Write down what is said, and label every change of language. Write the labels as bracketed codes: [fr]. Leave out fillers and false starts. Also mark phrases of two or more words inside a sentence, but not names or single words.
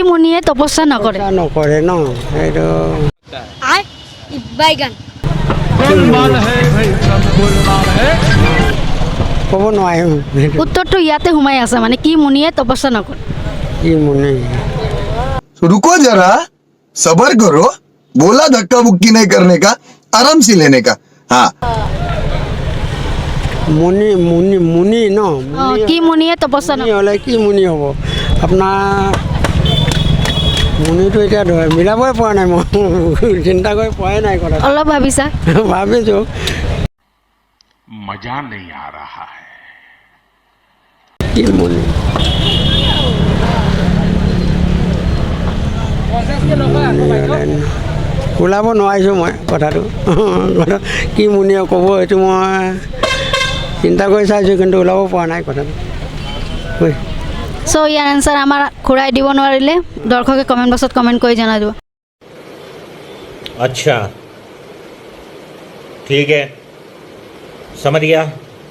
[as] মুনিয়ে তপস্যা নকৰে? নকৰে ন এইটো ক'ব নোৱাৰিম। উত্তৰটো ইয়াতে সোমাই আছে, মানে কি মুনিয়ে তপস্যা নকৰে? কি মুনি [hi] रुको जरा सबर करो बोला धक्का बुक्की नहीं करने का आराम से लेने का हाँ [as] মুনি মুনি মুনি ন কি মুনিয়ে তপস্যা মুনি নকৰে? হ'লে কি মুনি হ'ব আপোনাৰ মুনিটো এতিয়া মিলাবই পৰা নাই মই চিন্তা কৰি পোৱাই নাই কথাটো অলপ ভাবিছা? ভাবিছোঁ [hi] मजा नहीं आ रहा है। [as] কি মুনি ওলাব নোৱাৰিছোঁ মই কথাটো কি মুনিয়ে ক'ব এইটো মই চিন্তা কৰি চাইছোঁ কিন্তু ওলাব পৰা নাই কথাটো চ' ইয়াৰ এনচাৰ আমাৰ ঘূৰাই দিব নোৱাৰিলে দৰ্শকে [en] comment boxত [as] কমেণ্ট কৰি জনাই দিব। [hi] अच्छा ठीक है समझ गया।